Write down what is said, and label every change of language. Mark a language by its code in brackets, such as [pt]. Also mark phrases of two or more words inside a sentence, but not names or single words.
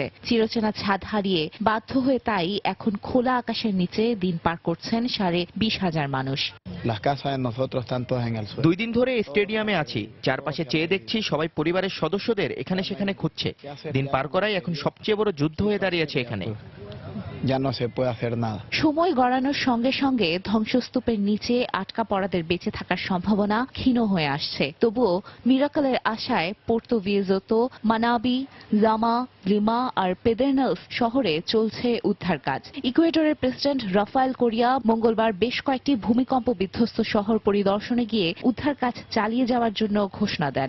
[bn] চিরচেনা ছাদ হারিয়ে বাধ্য হয়ে তাই এখন খোলা আকাশের নিচে দিন পার করছেন 20,000 মানুষ। 2 দিন ধরে স্টেডিয়ামে আছি, চারপাশে চেয়ে দেখছি সবাই পরিবারের সদস্যদের এখানে সেখানে খুঁজছে। দিন পার করাই এখন সবচেয়ে বড় যুদ্ধ হয়ে দাঁড়িয়েছে এখানে। [es] ya no se puede hacer nada. [bn] সময় গড়ানোর সঙ্গে সঙ্গে ধ্বংসস্তূপের নিচে আটকা পড়াদের বেঁচে থাকার সম্ভাবনা ক্ষীণ হয়ে আসছে। তবুও মিরাকলের আশায় পোর্তো ভিয়েজোতো, মানাবি, জামা, লিমা আর পেদেরনালস শহরে চলছে উদ্ধার কাজ। ইকুয়েডরের প্রেসিডেন্ট রাফায়েল কোরিয়া মঙ্গলবার বেশ কয়েকটি ভূমিকম্প বিধ্বস্ত শহর পরিদর্শনে গিয়ে উদ্ধার কাজ চালিয়ে যাওয়ার জন্য ঘোষণা দেন।